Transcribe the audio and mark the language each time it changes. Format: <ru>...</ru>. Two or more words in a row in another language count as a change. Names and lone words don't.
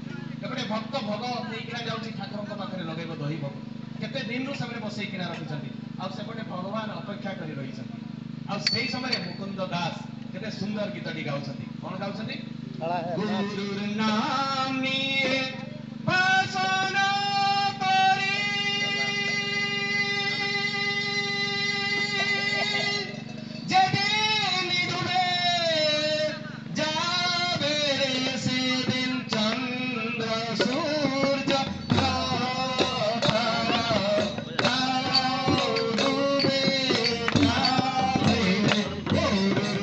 <or>ଏପଟେ ଭକ୍ତ ଭୋଗ ନେଇକିନା ଯାଉଛି ଠାକୁରଙ୍କ ପାଖରେ ଲଗେଇବ ଦହି ଭୋଗ, କେତେ ଦିନରୁ ସେମାନେ ବସେଇକିନା ରଖିଛନ୍ତି, ଆଉ ସେପଟେ ଭଗବାନ ଅପେକ୍ଷା କରି ରହିଛନ୍ତି। ଆଉ ସେଇ ସମୟରେ ମୁକୁନ୍ଦ ଦାସ କେତେ ସୁନ୍ଦର ଗୀତଟି ଗାଉଛନ୍ତି। କଣ ଗାଉଛନ୍ତି, ଗୁରୁର ନାମିଏ ବାସନ ପରି</or> <bn>যেদিন ডুবে যাবে সেদিন চন্দ্র সূর্য তারাও ডুবে যাবে, গরুর</bn>